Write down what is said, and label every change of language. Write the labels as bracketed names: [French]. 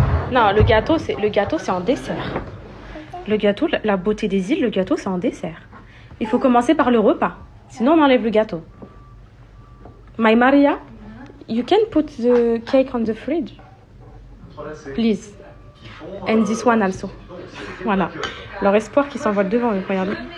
[French] Non, le gâteau c'est en dessert. Le gâteau, la beauté des îles, le gâteau c'est en dessert. Il faut commencer par le repas. Sinon on enlève le gâteau. [English] My Maria, you can put the cake on the fridge. Please. And this one also. Voilà. [French] Leur espoir qui s'envole devant eux, regardez.